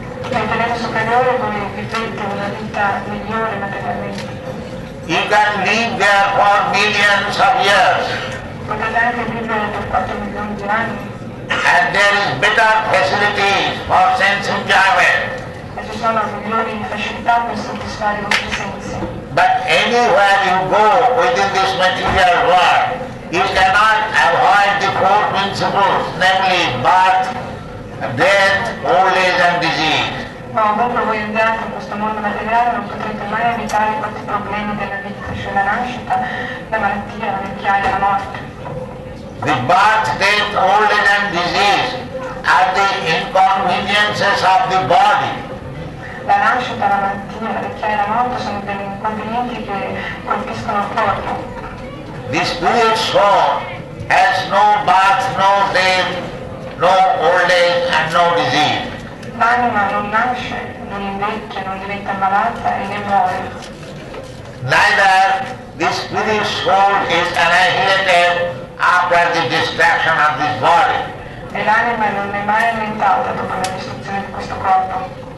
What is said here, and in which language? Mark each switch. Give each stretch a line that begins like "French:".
Italian: Nei pianeti superiori voi vivete una vita migliore materialmente.
English: You can live there for millions of years,
Italian: Potete anche vivere per 4 milioni di anni
English: and there is better facilities for sense enjoyment.
Italian: e ci sono migliori facilità per soddisfare i vostri sensi.
English: But anywhere you go within this material world, you cannot avoid the four principles, namely birth, death, old age and disease.
Italian: Ma ovunque voi andiate in questo mondo materiale non potrete mai evitare i 4 problemi della vita, cioè la nascita, la malattia, la vecchiaia, la morte.
English: The birth, death, old age and disease are the inconveniences of the body.
Italian: La nascita, la malattia, la vecchiaia e la morte sono degli inconvenienti che colpiscono il corpo.
English: The spirit soul has no birth, no death, no old age and no disease.
Italian: L'anima non nasce, non invecchia, non diventa malata e ne muore.
English: Neither the spirit soul is annihilated after the destruction of this body.
Italian: E l'anima non è mai annientata dopo la distruzione di questo corpo.